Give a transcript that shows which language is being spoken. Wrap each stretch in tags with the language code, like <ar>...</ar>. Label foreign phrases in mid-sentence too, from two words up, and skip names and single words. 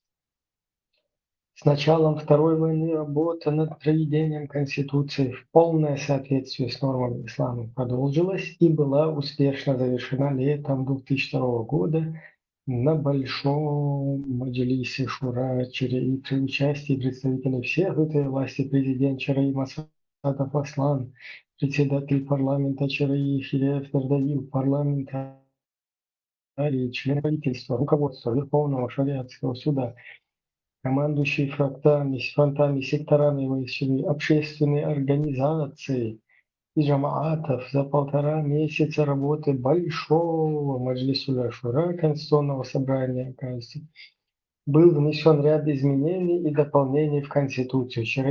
<ru>С началом Второй войны работа над проведением Конституции в полное соответствие с нормами ислама продолжилась и была успешно завершена летом 2002 года на Большом Маджлисе Шура ЧРИ при участии представителей всех ветвей власти, президент ЧРИ Масадов Аслан, председатель парламента ЧРИ Хилев Тердаил, парламентарий, член правительства, руководство Верховного шариатского суда, командующие фронтами, секторами ЧРИ, общественные организации и джамаатов за 1,5 месяца работы Большого Маджлиса Шура Конституционного собрания, оказывается, был внесен ряд изменений и дополнений в Конституцию ЧРИ.</ru>